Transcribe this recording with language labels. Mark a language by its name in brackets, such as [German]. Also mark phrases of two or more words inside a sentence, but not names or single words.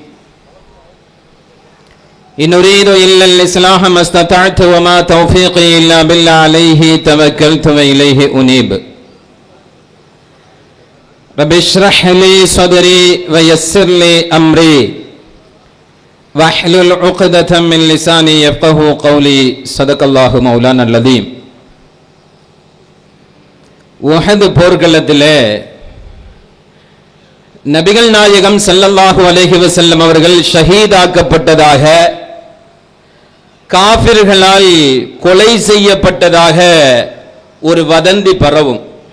[Arabic] إن أريد إلا الإصلاح ما استطعت وما توفيقي إلا بالله عليه توكلت وإليه أنيب رب اشرح لي صدري ويسر لي أمري واحلل عقدة من لساني يفقه قولي صدق الله مولانا العظيم. [Tamil] உஹது போர்க்களத்திலே நபிகள் நாயகம் [Arabic] صلى الله عليه وسلم [Tamil] அவர்கள் ஷஹீதாக்கப்பட்டதாக, காஃபிர்களால் கொலை செய்யப்பட்டதாக ஒரு வதந்தி பரவும்.